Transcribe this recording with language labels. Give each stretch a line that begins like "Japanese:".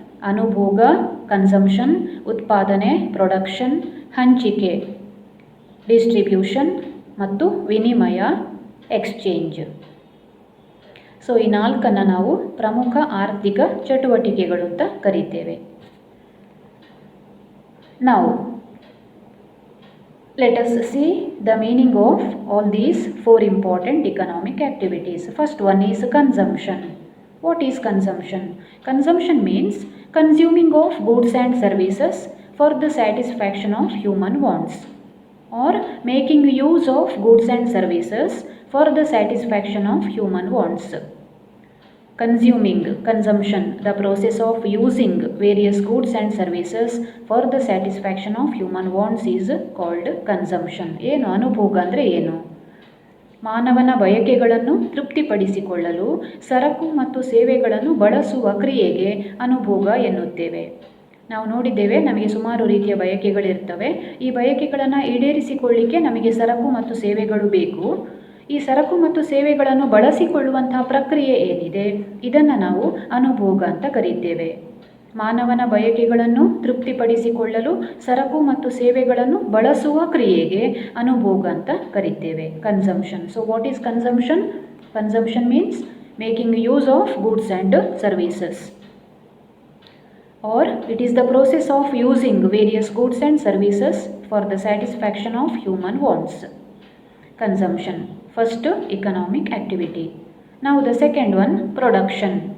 Kannada: ಅನುಭೋಗ, consumption, ಉತ್ಪಾದನೆ, production, ಹಂಚಿಕೆ, distribution ಮತ್ತು ವಿನಿಮಯ, ಎಕ್ಸ್ಚೇಂಜ್. ಸೊ ಈ 4ನ್ನು ನಾವು ಪ್ರಮುಖ ಆರ್ಥಿಕ ಚಟುವಟಿಕೆಗಳು ಅಂತ ಕರೀತೇವೆ.
English: Now let us see the meaning of all these four important economic activities. First one is consumption. What is consumption? Consumption means consuming of goods and services for the satisfaction of human wants, or making use of goods and services for the satisfaction of human wants. Consuming, consumption, the process of using various goods and services for the satisfaction of human wants is called consumption.
Kannada: ಏನು ಅನುಭೋಗ ಅಂದರೆ ಏನು? ಮಾನವನ ಬಯಕೆಗಳನ್ನು ತೃಪ್ತಿಪಡಿಸಿಕೊಳ್ಳಲು ಸರಕು ಮತ್ತು ಸೇವೆಗಳನ್ನು ಬಳಸುವ ಕ್ರಿಯೆಗೆ ಅನುಭೋಗ ಎನ್ನುತ್ತೇವೆ. ನಾವು ನೋಡಿದ್ದೇವೆ, ನಮಗೆ ಸುಮಾರು ರೀತಿಯ ಬಯಕೆಗಳಿರ್ತವೆ. ಈ ಬಯಕೆಗಳನ್ನು ಈಡೇರಿಸಿಕೊಳ್ಳಿಕ್ಕೆ ನಮಗೆ ಸರಕು ಮತ್ತು ಸೇವೆಗಳು ಬೇಕು. ಈ ಸರಕು ಮತ್ತು ಸೇವೆಗಳನ್ನು ಬಳಸಿಕೊಳ್ಳುವಂತಹ ಪ್ರಕ್ರಿಯೆ ಏನಿದೆ ಇದನ್ನು ನಾವು ಅನುಭೋಗ ಅಂತ ಕರೀತೇವೆ. ಮಾನವನ ಬಯಕೆಗಳನ್ನು ತೃಪ್ತಿಪಡಿಸಿಕೊಳ್ಳಲು ಸರಕು ಮತ್ತು ಸೇವೆಗಳನ್ನು ಬಳಸುವ ಕ್ರಿಯೆಗೆ ಅನುಭೋಗ ಅಂತ ಕರೀತೇವೆ.
English: Consumption. So what is consumption? Consumption means making use of goods and services, or it is the process of using various goods and services for the satisfaction of human wants. Consumption, first economic activity. Now the second one, production.